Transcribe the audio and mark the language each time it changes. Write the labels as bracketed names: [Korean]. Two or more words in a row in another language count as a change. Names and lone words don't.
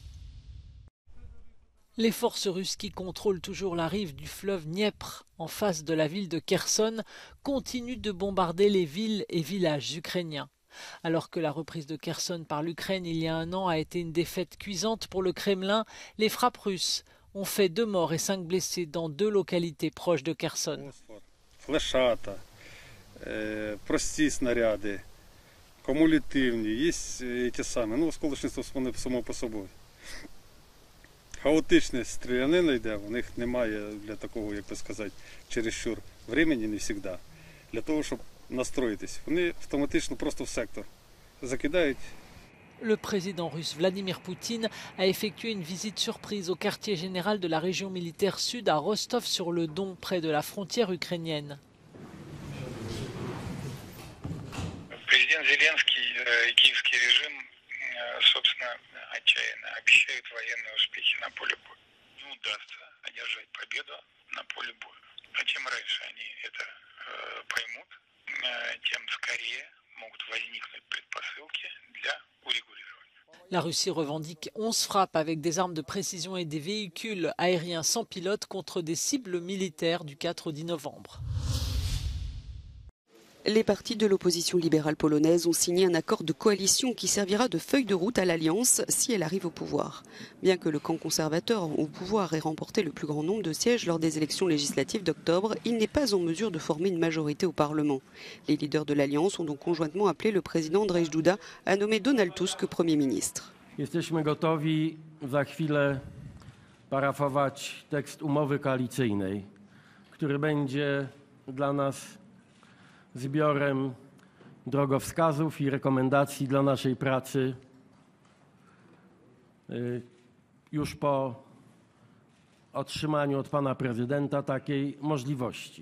[French] Les forces russes qui contrôlent toujours la rive du fleuve Dniepr, en face de la ville de Kherson, continuent de bombarder les villes et villages ukrainiens. Alors que la reprise de Kherson par l'Ukraine il y a un an a été une défaite cuisante pour le Kremlin, les frappes russes ont fait 2 morts et 5 blessés dans 2 localités proches de Kherson. [Ukrainian] Флешата, прості снаряди, кумулятивні, є ті самі, осколочництво само по собі. Хаотична стрілянина йде, у них немає для такого, як би сказати, [Russian] чересчур времени, [Ukrainian] не завжди, для того, щоб настроїтись. Вони автоматично просто в сектор закидають. [French] Le président russe Vladimir Poutine a effectué une visite surprise au quartier général de la région militaire sud à Rostov-sur-le-Don, près de la frontière ukrainienne. [Russian] Президент Зеленский и киевский режим, собственно, отчаянно обещают военные успехи на поле боя. Не удастся одержать победу на поле боя. А чем раньше они это поймут, тем скорее могут возникнуть предпосылки для урегулирования. [French] La Russie revendique 11 frappes avec des armes de précision et des véhicules aériens sans pilote contre des cibles militaires du 4 au 10 novembre. Les partis de l'opposition libérale polonaise ont signé un accord de coalition qui servira de feuille de route à l'Alliance si elle arrive au pouvoir. Bien que le camp conservateur au pouvoir ait remporté le plus grand nombre de sièges lors des élections législatives d'octobre, il n'est pas en mesure de former une majorité au Parlement. Les leaders de l'Alliance ont donc conjointement appelé le président Andrzej Duda à nommer Donald Tusk Premier ministre. [Polish] Jesteśmy gotowi za chwilę parafować tekst umowy koalicyjnej, który będzie dla nas zbiorem drogowskazów i rekomendacji dla naszej pracy już po otrzymaniu od pana prezydenta takiej możliwości.